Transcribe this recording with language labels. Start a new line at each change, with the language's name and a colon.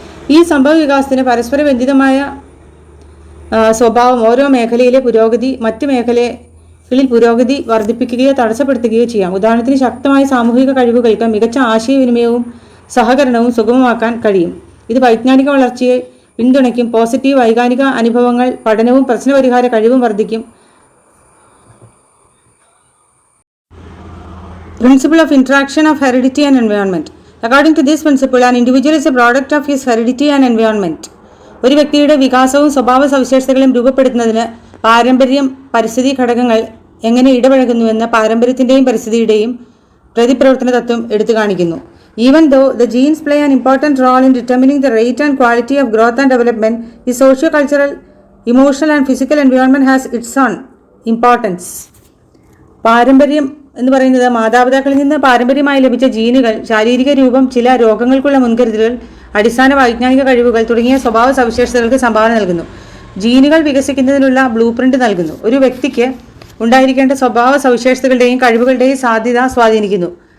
Malayalam: ഈ സംഭവ വികാസത്തിന് പരസ്പര ബന്ധിതമായ സ്വഭാവം ഓരോ മേഖലയിലെ പുരോഗതി മറ്റ് മേഖലകളിൽ പുരോഗതി വർദ്ധിപ്പിക്കുകയോ തടസ്സപ്പെടുത്തുകയോ ചെയ്യാം. ഉദാഹരണത്തിന്, ശക്തമായ സാമൂഹിക കഴിവുകൾക്ക് മികച്ച ആശയവിനിമയവും സഹകരണവും സുഗമമാക്കാൻ കഴിയും. ഇത് വൈജ്ഞാനിക വളർച്ചയെ പിന്തുണയ്ക്കും. പോസിറ്റീവ് വൈകാരിക അനുഭവങ്ങൾ പഠനവും പ്രശ്നപരിഹാര കഴിവും വർദ്ധിക്കും.
English: Principle of interaction of heredity and environment. According to this principle, an individual is a product of his heredity and environment.
Malayalam: ഒരു വ്യക്തിയുടെ വികാസവും സ്വഭാവ സവിശേഷതകളും രൂപപ്പെടുത്തുന്നതിന് പാരമ്പര്യം, പരിസ്ഥിതി ഘടകങ്ങൾ എങ്ങനെ ഇടപഴകുന്നുവെന്ന് പാരമ്പര്യത്തിൻ്റെയും പരിസ്ഥിതിയുടെയും പ്രതിപ്രവർത്തന തത്വം എടുത്തു കാണിക്കുന്നു.
English: Even though the genes play an important role in determining the rate and quality of growth and development, the socio-cultural, emotional and physical environment has its own importance.
Malayalam: പാരമ്പര്യം എന്ന് പറയുന്നത് മാതാപിതാക്കളിൽ നിന്ന് പാരമ്പര്യമായി ലഭിച്ച ജീനുകൾ, ശാരീരിക രൂപം, ചില രോഗങ്ങൾക്കുള്ള മുൻകരുതലുകൾ, അടിസ്ഥാന വൈജ്ഞാനിക കഴിവുകൾ തുടങ്ങിയ സ്വഭാവ സവിശേഷതകൾക്ക് സംഭാവന നൽകുന്നു. ജീനുകൾ വികസിക്കുന്നതിനുള്ള ബ്ലൂ പ്രിന്റ് നൽകുന്നു. ഒരു വ്യക്തിക്ക് ഉണ്ടായിരിക്കേണ്ട സ്വഭാവ സവിശേഷതകളുടെയും കഴിവുകളുടെയും സാധ്യത സ്വാധീനിക്കുന്നു.